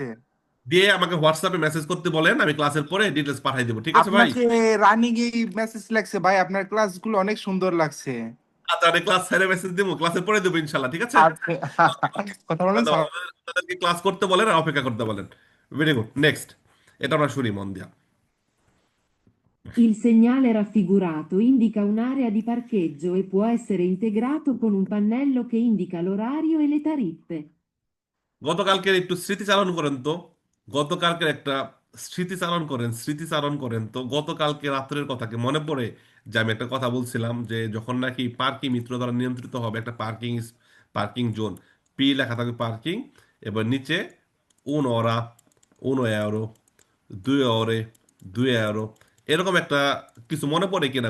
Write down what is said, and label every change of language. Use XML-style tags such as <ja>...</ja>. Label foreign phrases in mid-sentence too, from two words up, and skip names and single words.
<bn>দিয়ে আমাকে হোয়াটসঅ্যাপে মেসেজ করতে বলেন, আমি ক্লাসের পরে ডিটেলস পাঠিয়ে দেবো, ঠিক আছে ভাই? আপনাকে রানিং এই মেসেজ লাগছে ভাই, আপনার ক্লাসগুলো অনেক সুন্দর লাগছে। আচ্ছা, আমি ক্লাস স্যারে মেসেজ দেবো, ক্লাসের পরে দেবো ইনশাল্লাহ, ঠিক আছে? আচ্ছা। কথা বলেন স্যার। তাদেরকে ক্লাস করতে বলেন আর অপেক্ষা করতে বলেন।</bn> <en>very good,</en> <bn>নেক্সট। এটা আমরা শুনি মন দিয়া।</bn> <it>Il segnale raffigurato indica un'area di parcheggio e può essere integrato con un pannello che indica l'orario e le tariffe.</it> <bn>গতকালকের একটু স্মৃতিচারণ করেন তো, গতকালকের একটা স্মৃতিচারণ করেন, স্মৃতিচারণ করেন তো, গতকালকে রাত্রের কথা কি মনে পড়ে? যে আমি একটা কথা বলছিলাম যে যখন নাকি পার্কিং মিত্র দ্বারা নিয়ন্ত্রিত হবে একটা পার্কিং জোন, পি লেখা থাকবে পার্কিং, এবার নিচে</bn> <it>un'ora, uno euro,</it> <bn>দুই ওরে, 2 euro, এরকম একটা কিছু মনে পড়ে কিনা?</bn>